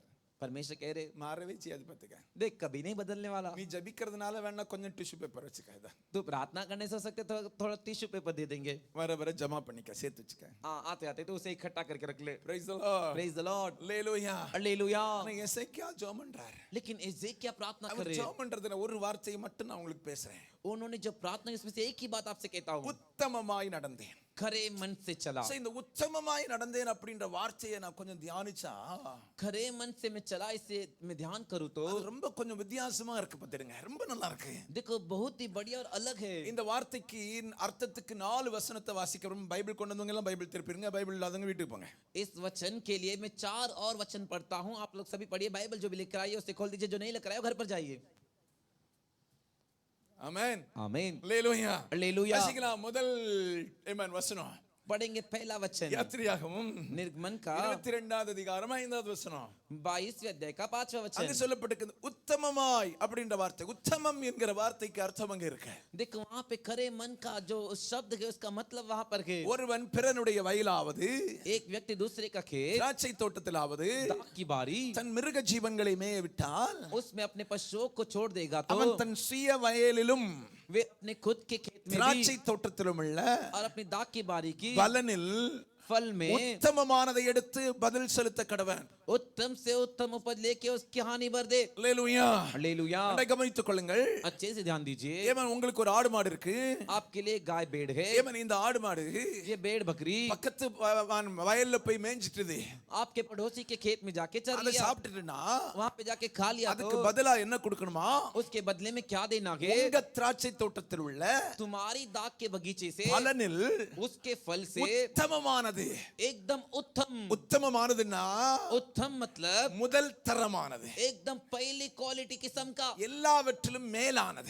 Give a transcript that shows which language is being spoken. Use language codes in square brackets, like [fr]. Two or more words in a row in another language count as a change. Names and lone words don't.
[hi] परमेश्वर कह रहे, [ta] மாறவே செய்யாது பாத்துக்க. [hi] देख कभी नहीं बदलने वाला। [ta] நீ ஜபிக்கிறதுனால வேணா கொஞ்சம் [en] tissue paper [ta] வச்சுக்க. [hi] तू प्रार्थना करने से हो सकते तो थोड़ा [en] tissue paper [hi] दे देंगे। [ta] வர வர ஜமா பண்ணிக்க, சேர்த்து வச்சுக்க. [hi] आते आते तो उसे इकट्ठा करके रख ले। [en] Praise the Lord. Praise the Lord [ta] ஹalleluya. [hi] हालेलुया। [ta] ஆனா எசேக்கியா ஜெபம் பண்றார். [hi] लेकिन एजेकिया प्रार्थना कर [ta] அவர் [hi] रहे हैं। [ta] ஜெபம் பண்றதுல ஒரு வார்த்தையை மட்டும் நான் உங்களுக்கு பேசுறேன். [hi] उन्होंने जो प्रार्थना इसमें से एक ही बात आपसे कहता हूँ, [ta] உத்தமமாய் நடந்தேன். [hi] खरे मन से चला। [ta] So, இந்த உத்தமமாய் நடந்தேன் அப்படின்ற வார்த்தையை நான் கொஞ்சம் தியானிச்சா [hi] खरे मन से मैं चला, इसे मैं ध्यान करूं तो [ta] அது ரொம்ப கொஞ்சம் வித்தியாசமா இருக்கு பாத்துடுங்க, ரொம்ப நல்லா இருக்கு. [hi] देखो बहुत ही बढ़िया और अलग है। [ta] இந்த வார்த்தைக்கு அர்த்தத்துக்கு 4 வசனத்தை வாசிக்கிறோம். பைபிள் கொண்டு வந்தவங்க எல்லாம் பைபிள் திருப்பிடுங்க, பைபிள் இல்லாதவங்க வீட்டுக்கு போங்க. [hi] इस वचन के लिए मैं 4 और वचन पढ़ता हूं, आप लोग सभी पढ़िए। बाइबल जो भी लेकर आइए उसे खोल दीजिए, जो नहीं लेकर आए घर पर जाइए। [ta] ஆமென் [hi] आमीन, [ta] அல்லேலூயா [hi] हालेलुया। [ta] வாசிக்கலாம். முதல் ஆமென் வசனம் [hi] पढ़ेंगे पहला वचन [ta] யாத்திரையாகமம் [hi] निर्गमन का [ta] 22வது அதிகாரம் 5வது வசனம். [hi] 22वें अध्याय का 5वां [ta] அங்க [hi] वचन। [ta] சொல்லப்பட்டிருக்கிறது உத்தமமாய் அப்படின்ற வார்த்தை. உத்தமம் என்கிற வார்த்தைக்கு அர்த்தம் அங்க இருக்கு. [hi] देखो वहां पे खरे मन का जो शब्द है उसका मतलब वहां पर है [ta] ஒருவன் பிறனுடைய வயலாவது [hi] एक व्यक्ति दूसरे का खेत, [ta] திராட்சை தோட்டத்திலாவது [hi] दाख की बारी, [ta] தன் மிருக ஜீவன்களை மேய விட்டால் [hi] उसमें अपने पशुओं को छोड़ देगा तो [ta] அவன் தன் சுய வயலிலும் [hi] वे अपने खुद के खेत में भी [ta] திராட்சை தோட்டத்திலும் உள்ள [hi] और अपनी दाख की बारी की [ta] பலனில் [hi] फल में [ta] உத்தமமானதை எடுத்து பதில் செலுத்த கடவன். [hi] उत्तम से उत्तम उपज लेके उसकी हानि भर दे। [ta] அல்லேலூயா. [hi] हालेलुया। [ta] அதை கவனித்துக் கொள்ளுங்கள். [hi] अच्छे से ध्यान दीजिए। [ta] ஏமன் உங்களுக்கு ஒரு ஆடு மாடு இருக்கு. [hi] आपके लिए गाय भेड़ है, [ta] ஏமன் இந்த ஆடு மாடு [hi] ये भेड़ बकरी [ta] பக்கத்து வயல்ல போய் மேய்ஞ்சிட்டுது. [hi] आपके पड़ोसी के खेत में जाके चर [ta] அதை [hi] लिया, [ta] சாப்பிட்டுட்டுனா [hi] वहां पे जाके खा लिया [ta] அதுக்கு [hi] तो [ta] பதிலா என்ன கொடுக்கணுமா? [hi] उसके बदले में क्या देना है? [ta] உங்க திராட்சை தோட்டத்தில் உள்ள [hi] तुम्हारी दाख के बगीचे से, [ta] பலனில் [hi] उसके फल से [ta] உத்தமமானது. [hi] एकदम उत्तम। [ta] உத்தமமானதுன்னா [hi] उत्तम मतलब [ta] முதல் தரமானது, [hi] एकदम पहली क्वालिटी किस्म का, [ta] எல்லாவற்றிலும் மேலானது.